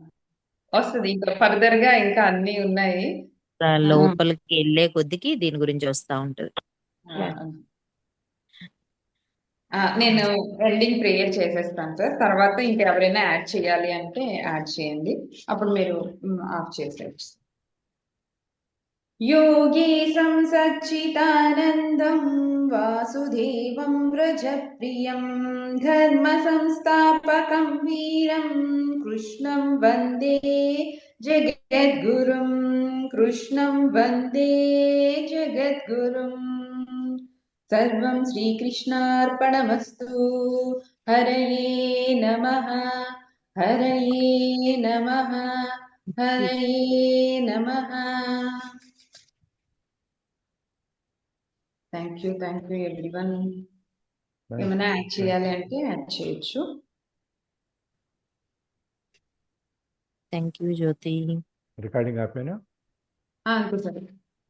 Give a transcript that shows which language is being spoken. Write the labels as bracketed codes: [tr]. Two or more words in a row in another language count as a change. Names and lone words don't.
[te] వస్తుంది ఇంకా ఫర్దర్ గా, ఇంకా అన్ని ఉన్నాయి. లోపలికి వెళ్ళే కొద్దికి దీని గురించి వస్తా ఉంటది. నేను [en] ending prayer [te] చేసేస్తాను సార్. తర్వాత ఇంకెవరైనా యాడ్ చేయాలి అంటే యాడ్ చేయండి. అప్పుడు మీరు ఆఫ్ చేసేయచ్చు. [sa] योगीशं सच्चिदानन्दं वासुदेवं व्रजप्रियं धर्मसंस्थापकं वीरं कृष्णं वन्दे जगद्गुरुं कृष्णं वन्दे जगद्गुरुम् सर्वं श्रीकृष्णार्पणमस्तु। हरये नमः, हरये नमः, हरये नमः. [en] thank you everyone. [te] ఏమైనా యాడ్ చేయాలి అంటే యాడ్ చేయొచ్చు. [en] thank you జ్యోతి. [te] రికార్డింగ్ ఆపేనా? అంతే సార్.